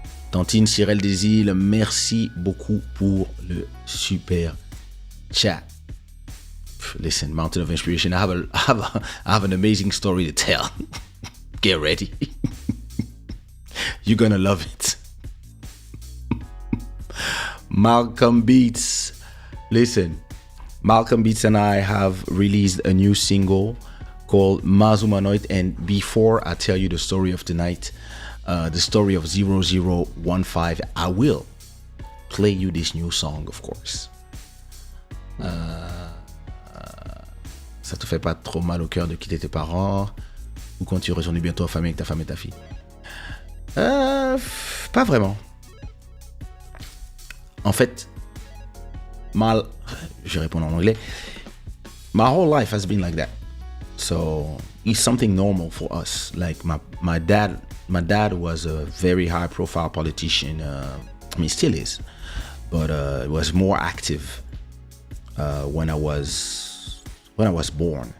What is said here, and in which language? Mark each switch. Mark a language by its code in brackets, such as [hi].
[fr] Tantine Cyril Desil, merci beaucoup pour le super chat. [en] Listen, Mountain of Inspiration, I have an amazing story to tell. Get ready. You're gonna love it. Malcolm Beats. Listen, Malcolm Beats and I have released a new single called Mazumanoid. And before I tell you the story of tonight, the story of 0015, I will play you this new song, of course. [fr] Ça te fait pas trop mal au cœur de quitter tes parents ou quand tu retournes bientôt en famille avec ta femme et ta fille? Pas vraiment. En fait, je réponds en anglais. [en] My whole life has been like that. So it's something normal for us. Like my dad was a very high profile politician. I mean, still is, but was more active when I was born.